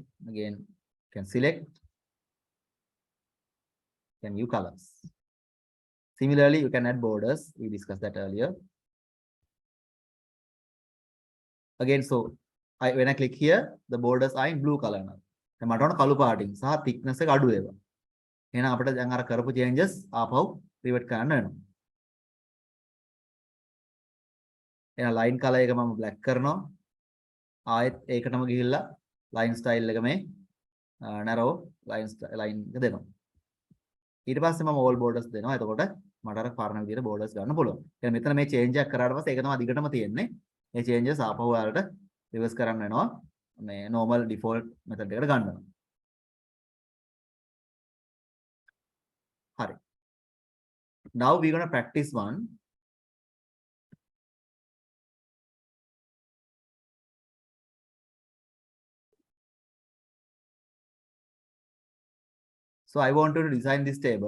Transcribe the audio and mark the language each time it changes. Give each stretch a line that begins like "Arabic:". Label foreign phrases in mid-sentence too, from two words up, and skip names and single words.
English: Again, can select, can view colors. Similarly, you can add borders. We discussed that earlier. Again, so when I click here, the borders are in blue color now.
Sinhala: දැන් මට ඕන කළු පාටින් සහ thickness එක අඩු ඒවා. එහෙනම් අපිට දැන් අර කරපු changes ආපහු revert කරන්න වෙනවා. එහෙනම්
English: line color
Sinhala: එක මම black කරනවා. ආයෙත් ඒකටම ගිහිල්ලා
English: line style
Sinhala: එක මේ
English: narrow line
Sinhala: එක දෙනවා. ඊට පස්සේ මම
English: all borders
Sinhala: දෙනවා. එතකොට මට අර පරණ විදිහට borders ගන්න පුළුවන්. එහෙනම් මෙතන මේ change එකක් කරාට පස්සේ ඒක තමයි අදිගටම තියෙන්නේ. මේ changes ආපහු ඔයාලට reverse කරන්න වෙනවා. මේ
English: normal default method
Sinhala: එකට ගන්නවා. හරි.
English: Now we're going to practice one. So I want to design this table.